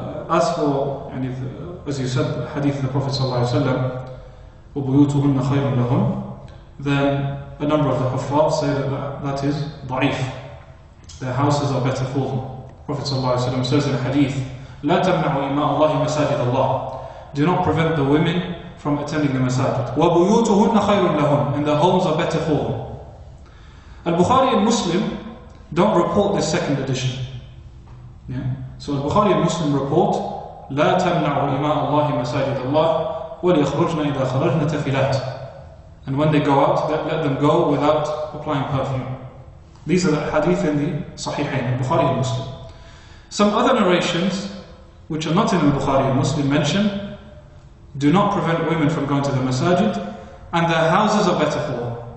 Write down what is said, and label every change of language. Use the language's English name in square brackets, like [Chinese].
[English] As for, as you said, the hadith of the Prophet ﷺ, [Arabic] وَبُيُوتُهُنَّ خَيْرٌ لَهُنْ, [English] then a number of the Huffaz say that is da'if. Their houses are better for them. Prophet ﷺ says in a hadith, [Arabic] لَا تَمْنَعُوا إِمَاءَ اللَّهِ مَسَاجِدَ اللَّهِ. [English] Do not prevent the women from attending the masajid. [Arabic] وَبُيُوتُهُنَّ خَيْرٌ لَهُنْ, [English] and their homes are better for them. Al-Bukhari and Muslim don't report this second edition. Yeah? So Al-Bukhari and Muslim report, [Arabic] لا تمنعوا إماء الله مساجد الله وليخرجن إذا خرجن تفلات. [English] And when they go out, let them go without applying perfume. These are the hadith in the Sahihain, Bukhari and Muslim. Some other narrations, which are not in Bukhari and Muslim, mention, do not prevent women from going to the masajid, and their houses are better for them.